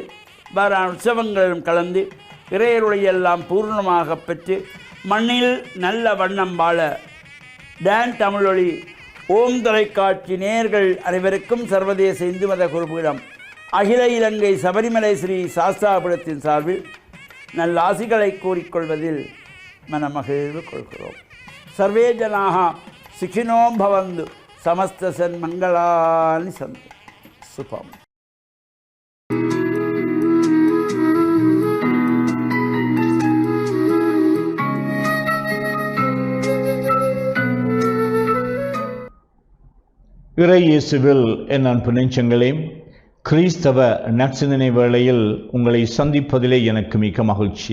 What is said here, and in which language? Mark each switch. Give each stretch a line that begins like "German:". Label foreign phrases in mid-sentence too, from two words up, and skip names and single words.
Tamil: வேறான உற்சவங்களிலும் கலந்து இறையருளையெல்லாம் பூர்ணமாக பெற்று மண்ணில் நல்ல வண்ணம் வாழ டான் தமிழொலி ஓம் தொலைக்காட்சி நேயர்கள் அனைவருக்கும் சர்வதேச இந்து மத குருபீடம் அகில இலங்கை சபரிமலை ஸ்ரீ சாஸ்தாபுரத்தின் சார்பில் நல்ல ஆசிகளை கூறிக்கொள்வதில் மனமகிழ்வு கொள்கிறோம்.
Sanskrit: சர்வே ஜனாக సుఖినో భవంతు సమస్త సన్మంగళాని సంతు.
Telugu: శుభం.
Tamil: இறை இயேசுவில் என் அன்பு நெஞ்சங்களே, கிறிஸ்தவ நற்சிந்தனை வேளையில் உங்களை சந்திப்பதிலே எனக்கு மிக்க மகிழ்ச்சி.